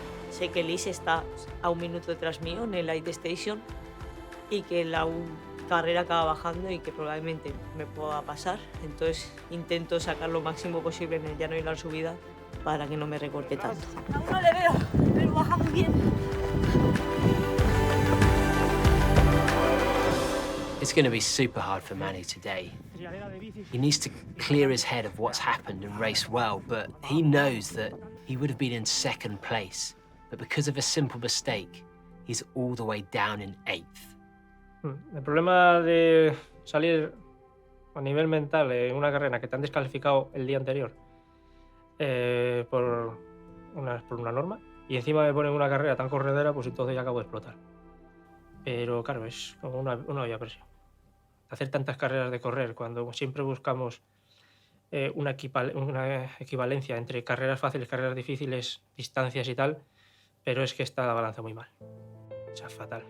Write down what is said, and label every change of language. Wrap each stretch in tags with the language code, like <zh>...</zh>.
<es>Sé que Liz está a 1 minuto detrás mío en el light station y que la carrera acaba bajando y que probablemente me pueda pasar. Entonces intento sacar lo máximo posible en el llano y la subida para que no me recorte tanto. Aún no le veo, pero baja muy bien.</es> <en>It's going to be super hard for Manu today. He needs to clear his head of what's happened and race well, but he knows that he would have been in second place. But because of a simple mistake, he's all the way down in 8th.</en> <es>El problema de salir a nivel mental en una carrera que te han descalificado el día anterior por una norma y encima me ponen una carrera tan corredera, pues entonces ya acabo de explotar. Pero claro, es como una olla a presión. Hacer tantas carreras de correr cuando siempre buscamos una equivalencia entre carreras fáciles, carreras difíciles, distancias y tal, pero es que está la balanza muy mal. O sea, fatal.</es>